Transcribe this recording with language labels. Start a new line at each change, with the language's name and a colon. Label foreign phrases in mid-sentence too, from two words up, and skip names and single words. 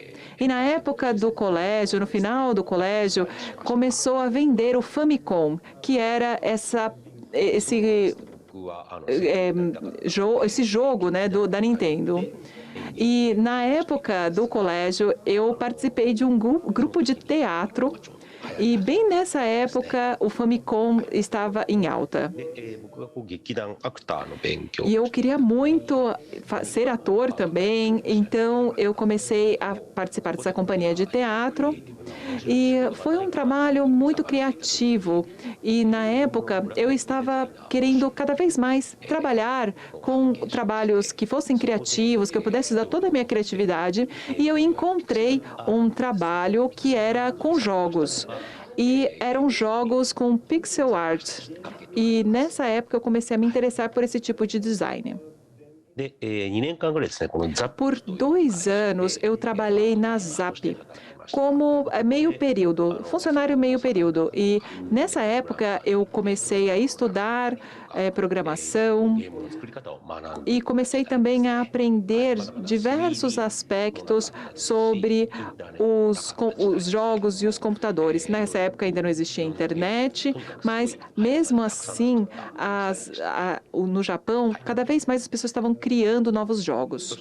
Portuguese: E na época do colégio, no final do colégio, começou a vender o Famicom, que era esse jogo, né, da Nintendo. E na época do colégio, eu participei de um grupo de teatro E bem nessa época, o Famicom estava em alta.
Japanese: 僕が劇団アクターの勉強
Portuguese: E eu queria muito ser ator também, então eu comecei a participar dessa companhia de teatro. E foi um trabalho muito criativo. E na época eu estava querendo cada vez mais trabalhar com trabalhos que fossem criativos, que eu pudesse usar toda a minha criatividade. E eu encontrei um trabalho que era com jogos. E eram jogos com pixel art. E nessa época eu comecei a me interessar por esse tipo de design.
Japanese: で、2年間ぐらいですね、この ZAP
Portuguese: Por 2 anos eu trabalhei na Zap como meio período, funcionário meio período. E nessa época eu comecei a estudar programação
Japanese: ゲームの作り方を学んで
Portuguese: e comecei também a aprender diversos aspectos sobre os jogos e os computadores. Nessa época ainda não existia internet, mas mesmo assim, no Japão, cada vez mais as pessoas estavam criando novos jogos.